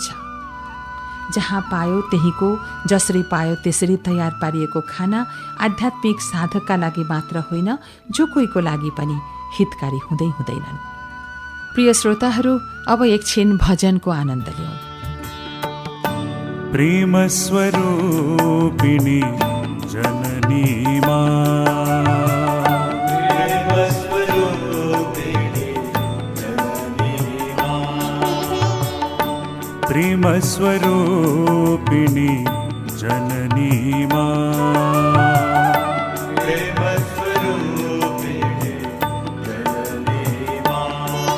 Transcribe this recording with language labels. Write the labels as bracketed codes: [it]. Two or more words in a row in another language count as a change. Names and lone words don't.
[ne] जहाँ पायो त्यहीको, जसरी पायो त्यसरी तयार पारिएको खाना आध्यात्मिक साधकका लागि मात्र होइन, जो कोहीको लागि पनि हितकारी हुँदै हुँदैनन्। प्रिय श्रोताहरू, अब एकछिन भजनको आनन्द लियौं। [hi] प्रेम स्वरूपिणी जननी मां, प्रेम स्वरूपिणी जननी मां, प्रेम स्वरूपिणी जननी मां,